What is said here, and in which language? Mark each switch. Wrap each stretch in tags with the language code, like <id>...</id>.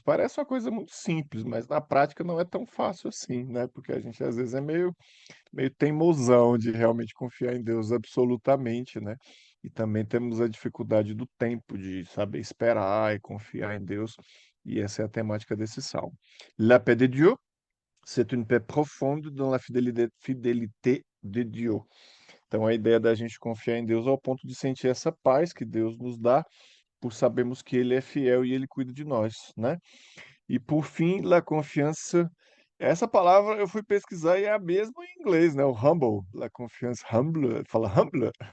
<pt>Parece uma coisa muito simples, mas na prática não é tão fácil assim, né? Porque a gente às vezes é meio teimosão de realmente confiar em Deus absolutamente, né? E também temos a dificuldade do tempo, de saber esperar e confiar em Deus, e essa é a temática desse salmo.</pt> <fr>La paix de Dieu, c'est une paix profonde dans la fidélité de Dieu.</fr> <pt>Então, a ideia da gente confiar em Deus ao ponto de sentir essa paz que Deus nos dá, por sabermos que Ele é fiel e Ele cuida de nós, né? E por fim, la confiança. Essa palavra eu fui pesquisar e é a mesma em inglês, né? O humble,</pt> <fr>la confiance humble,</fr> <pt>fala humble.</pt>